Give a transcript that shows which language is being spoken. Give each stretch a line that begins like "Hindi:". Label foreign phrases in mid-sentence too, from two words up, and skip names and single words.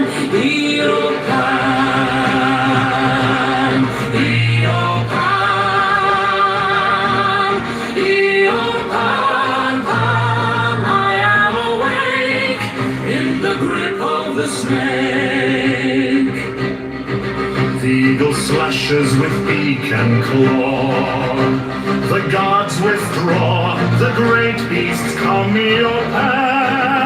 English: O Pan. O Pan. O Pan, Pan. I am awake in the grip of the snake. The eagle slashes with beak and claw. The gods withdraw. The great beasts come, O Pan.